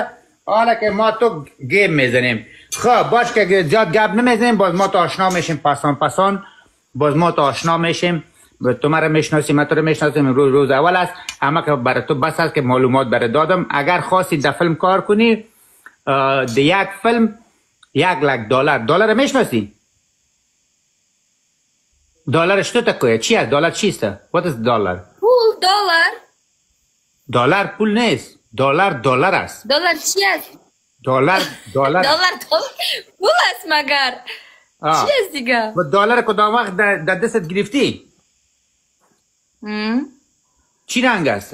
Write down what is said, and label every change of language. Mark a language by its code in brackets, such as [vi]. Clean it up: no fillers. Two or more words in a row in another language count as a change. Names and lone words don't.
[fa] حالا حالا که ما تو گیم میزنیم خب باش که زیاد گپ نمیزنیم باز ما تو آشنا میشیم پسان باز ما تو آشنا میشیم تو مرا میشناسی من تو رو میشناسیم روز اول است اما که برای تو بس است که معلومات برای دادم اگر خواستی در فیلم کار کنی در یک فیلم $1,00,000 دلار میشناسی دلار [ru] что такое [fa] چی است دلار چیست [en] what is dollar [fa] پول دلار پول نیست دلار است دلار چی است دلار پول است مگر چی است دیگه و دلار کدام وقت در دستت گرفتی چی رنگ است